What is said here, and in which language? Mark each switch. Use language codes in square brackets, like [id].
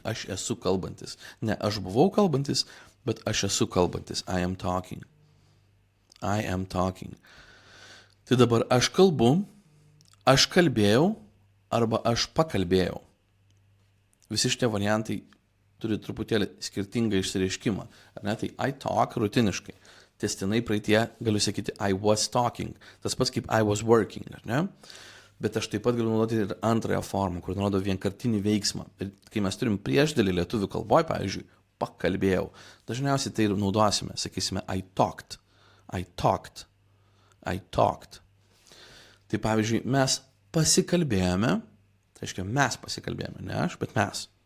[lt] Aš esu kalbantis. Ne aš buvau kalbantis, bet aš esu kalbantis. [en] I am talking. I am talking. [lt] Tai dabar aš kalbu, aš kalbėjau arba aš pakalbėjau. Visi šitie variantai turi truputėlį skirtingą išsireiškimą. Ar ne? Tai [en] I talk [lt] rutiniškai. Testinai praeitie galiu sakyti [en] I was talking. [lt] Tas pats kaip [en] I was working. [lt] Ar ne? Bet aš taip pat galiu naudoti ir antrąją formą, kur nurodo vienkartinį veiksmą. Ir kai mes turim priešdėlį lietuvių kalboje, pavyzdžiui, pakalbėjau, dažniausiai tai ir naudosime, sakysime [en] I talked, I talked, I talked. [lt] Tai pavyzdžiui, mes pasikalbėjome, tai reiškia mes pasikalbėjome, ne aš, bet mes.